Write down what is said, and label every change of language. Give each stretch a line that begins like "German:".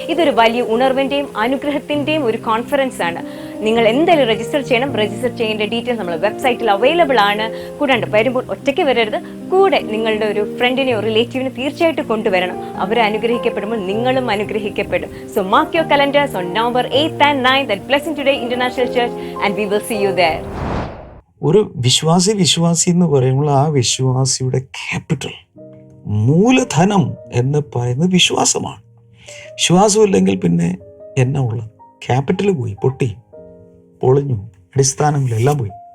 Malayalam: ഇതൊരു വലിയ ഉണർവിന്റെയും അനുഗ്രഹത്തിന്റെയും ഒരു കോൺഫറൻസ് ആണ്. നിങ്ങൾ എന്തായാലും രജിസ്റ്റർ ചെയ്യണം. രജിസ്റ്റർ ചെയ്യേണ്ട ഡീറ്റെയിൽസ് നമ്മുടെ വെബ്സൈറ്റിൽ അവൈലബിൾ ആണ്. കൂടാണ്ട് വരുമ്പോൾ ഒറ്റയ്ക്ക് വരരുത്, കൂടെ നിങ്ങളുടെ ഒരു ഫ്രണ്ടിനെയോ റിലേറ്റീവിനെ തീർച്ചയായിട്ടും കൊണ്ടുവരണം. അവരെ അനുഗ്രഹിക്കപ്പെടുമ്പോൾ നിങ്ങളും അനുഗ്രഹിക്കപ്പെടും.
English: So mark your calendars on November 8th and 9th at Blessing Today International Church and we will see you there.
Malayalam: ഒരു വിശ്വാസി എന്ന് പറയുമ്പോൾ ആ വിശ്വാസിയുടെ ക്യാപിറ്റൽ, മൂലധനം എന്ന് പറയുന്നത് വിശ്വാസമാണ്. വിശ്വാസമില്ലെങ്കിൽ പിന്നെ എന്നാ ഉള്ളത്? ക്യാപിറ്റൽ പോയി, പൊളിഞ്ഞു, അടിസ്ഥാനങ്ങളെല്ലാം പോയി.